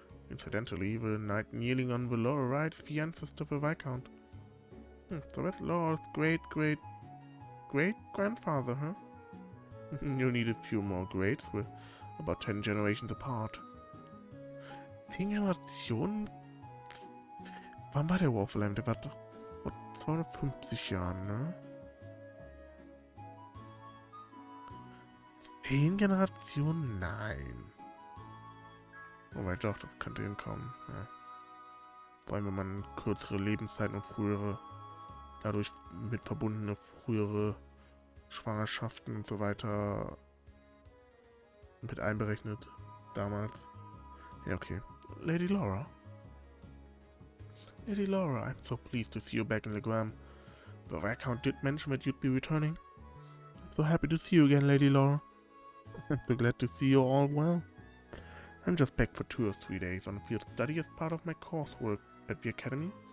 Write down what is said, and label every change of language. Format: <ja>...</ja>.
<en>Incidentally, the knight kneeling on the lower right is the ancestor of the Viscount. So that's Laura's great-great-grandfather, huh? You need a few more greats, we're about 10 generations apart.</en> <de>10 Generationen? Wann war der War of the Lamb? Der war doch vor 250 Jahren, ne? 10 Generationen? Nein. Wobei doch, das könnte hinkommen. Ja. Vor allem, wenn man kürzere Lebenszeiten und frühere, dadurch mit verbundene frühere Schwangerschaften und so weiter mit einberechnet. Damals. Ja, okay.</de> <en>Lady Laura, I'm so pleased to see you back in Legram. The Viscount did mention that you'd be returning. I'm so happy to see you again, Lady Laura. I'm so glad to see you all well. I'm just back for 2 or 3 days on field study as part of my coursework at the Academy.</en>